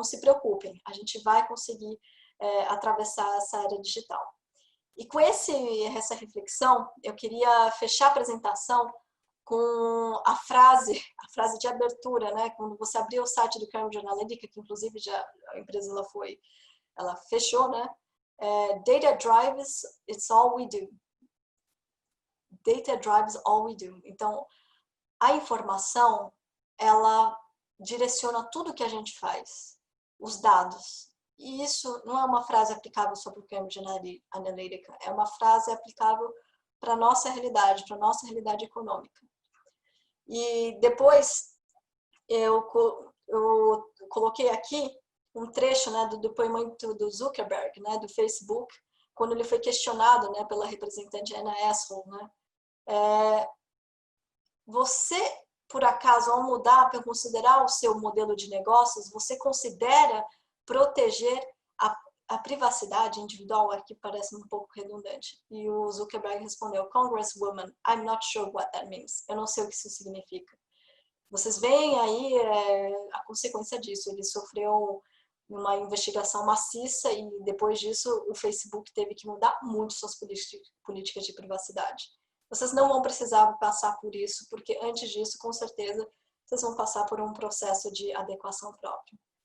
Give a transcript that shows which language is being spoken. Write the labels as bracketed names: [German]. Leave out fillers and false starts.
[Portuguese] Não se preocupem, a gente vai conseguir atravessar essa área digital. E com essa reflexão, eu queria fechar a apresentação com a frase de abertura, né? Quando você abrir o site do Cambridge Analytica, que inclusive a empresa ela fechou, né? [English] Data drives, it's all we do. Data drives all we do. [Portuguese] Então, a informação, ela direciona tudo que a gente faz, os dados. E isso não é uma frase aplicável sobre o Cambridge Analytica, é uma frase aplicável para a nossa realidade econômica. E depois eu coloquei aqui um trecho, né, do depoimento do Zuckerberg, né, do Facebook, quando ele foi questionado, né, pela representante Anna Essel, né, você, por acaso, ao mudar para considerar o seu modelo de negócios, você considera proteger a privacidade individual? Aqui parece um pouco redundante. E o Zuckerberg respondeu: [English] Congresswoman, I'm not sure what that means. [Portuguese] Eu não sei o que isso significa. Vocês veem aí a consequência disso. Ele sofreu uma investigação maciça e depois disso o Facebook teve que mudar muito suas políticas de privacidade. Vocês não vão precisar passar por isso, porque antes disso, com certeza, vocês vão passar por um processo de adequação própria.